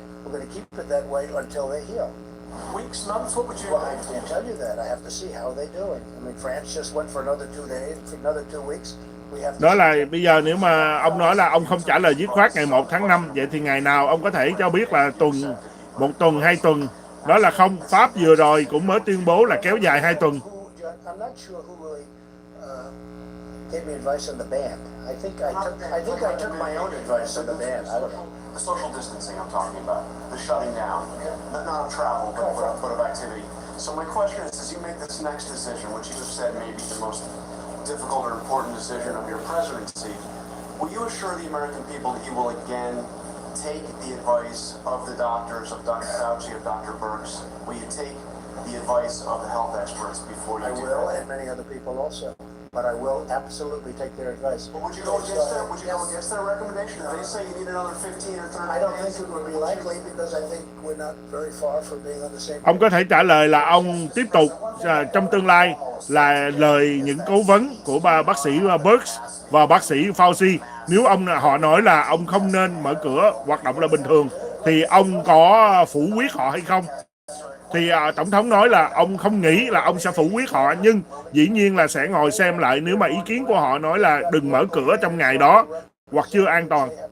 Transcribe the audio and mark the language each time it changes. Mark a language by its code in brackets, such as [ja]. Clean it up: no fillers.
[en] We're going to keep it that way until they heal. Weeks, months, what would you... Well, I can't tell you that. I have to see how they're doing. I mean, France just went for another 2 days, for another 2 weeks. We have to [vi] Đó là bây giờ nếu mà ông nói là ông không trả lời dứt khoát ngày 1 tháng 5, vậy thì ngày nào ông có thể cho biết là tuần, 1 tuần, 2 tuần. Đó là không. Pháp vừa rồi cũng mới tuyên bố là kéo dài 2 tuần. [en] I'm not sure who really gave me advice on the ban. I think I took my own advice on the ban. I don't know. The social distancing I'm talking about, the shutting down, not of travel, but of activity. So my question is, as you make this next decision, which you have said may be the most difficult or important decision of your presidency, will you assure the American people that you will again take the advice of the doctors, of Dr. Fauci, of Dr. Birx? Will you take the advice of the health experts before you I do will, that? and many other people also. But I will absolutely take their advice. But would you go against that? Would you go against their recommendation? If they say you need another 15 or 30 I don't days? think it would be likely because I think we're not very far from being on the same [vi] Ông có thể trả lời là ông tiếp tục trong tương lai là lời những cố vấn của bác sĩ Birx và bác sĩ Fauci. Nếu họ nói là ông không nên mở cửa hoạt động là bình thường thì ông có phủ quyết họ hay không? Thì Tổng thống nói là ông không nghĩ là ông sẽ phủ quyết họ, nhưng dĩ nhiên là sẽ ngồi xem lại nếu mà ý kiến của họ nói là đừng mở cửa trong ngày đó hoặc chưa an toàn.